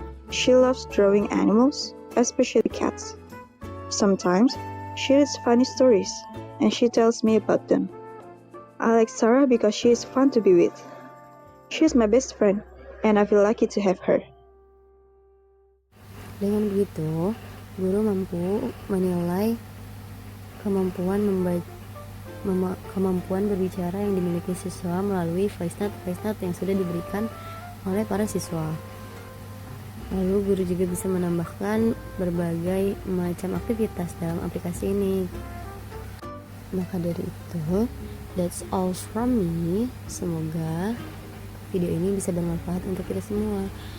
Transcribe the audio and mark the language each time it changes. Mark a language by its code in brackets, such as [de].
[en] She loves drawing animals, especially cats. Sometimes, she reads funny stories, and she tells me about them. I like Sarah because she is fun to be with. She is my best friend, and I feel lucky to have her. [id] Dengan begitu, guru mampu menilai kemampuan berbicara yang dimiliki siswa melalui voice note yang sudah diberikan oleh para siswa. Lalu guru juga bisa menambahkan berbagai macam aktivitas dalam aplikasi ini. Maka dari itu, [en] that's all from me. [id] Semoga video ini bisa bermanfaat untuk kita semua.